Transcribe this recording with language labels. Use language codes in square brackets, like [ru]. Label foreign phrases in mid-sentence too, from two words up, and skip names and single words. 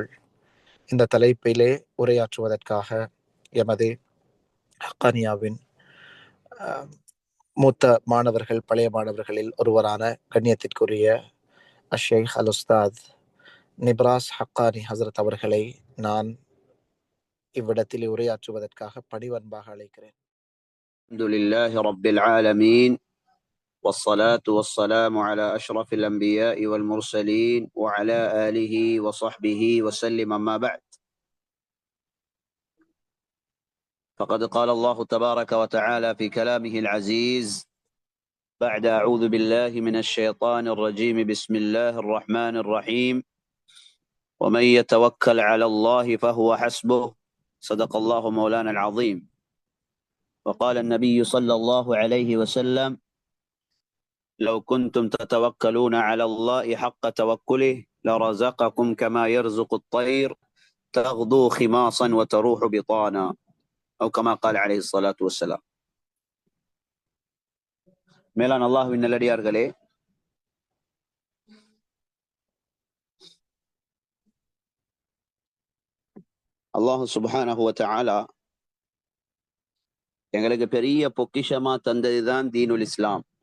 [ta] இந்த தலைப்பிலே உரையாற்றுவதற்காக எமது ஹக்கானியாவின் மூத்த மாணவர்கள், பழைய மாணவர்களில் ஒருவரான கண்ணியத்திற்குரிய [ar] الشيخ الأستاذ [ta] நிப்ராஸ் ஹக்கானி ஹசரத் அவர்களை நான் இவ்விடத்தில் உரையாற்றுவதற்காக பணிவன்பாக அழைக்கிறேன். [ar] الحمد لله رب العالمين والصلاة والسلام على أشرف الأنبياء والمرسلين وعلى آله وصحبه وسلم. أما بعد. فقد قال الله تبارك وتعالى في كلامه العزيز بعد أعوذ بالله من الشيطان الرجيم بسم الله الرحمن الرحيم ومن يتوكل على الله فهو حسبه صدق الله مولانا العظيم. وقال النبي صلى الله عليه وسلم لو كنتم تتوكلون على الله حق توكله لرزقكم كما يرزق الطير تغدو خماصا وتروح بطانا أو كما قال عليه الصلاة والسلام. [ta] மேலான அல்லாஹ்வின் நல்லடியார்களே, [ar] الله سبحانه وتعالى [ta] எங்களுக்கு பெரிய பொக்கிஷமா தந்ததுதான் [ar] دين الإسلام.